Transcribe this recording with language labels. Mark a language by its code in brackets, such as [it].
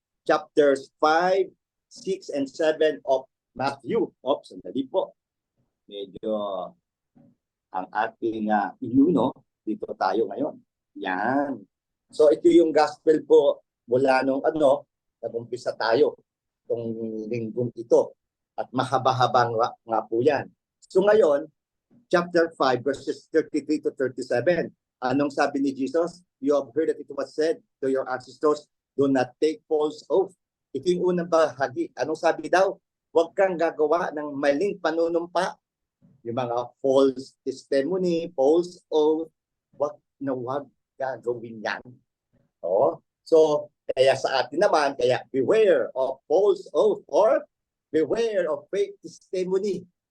[en] Chapters 5, 6, and 7 of Matthew. [tl] Sandali po. Medyo ang ating dito tayo ngayon. Yan. So ito yung gospel po mula nung nag-umpisa tayo itong linggong ito. At mahaba-habang nga po yan. So ngayon, chapter 5 verses 33 to 37. Anong sabi ni Jesus? [en] You have heard that it was said to your ancestors, do not take false oath. [tl] Ito yung unang bahagi. Anong sabi daw? Huwag kang gagawa ng maling panunumpa. Yung mga [en] false testimony, false oath, [tl] huwag gagawin yan. So, kaya sa atin naman, kaya [en] beware of false oath or beware of fake testimony.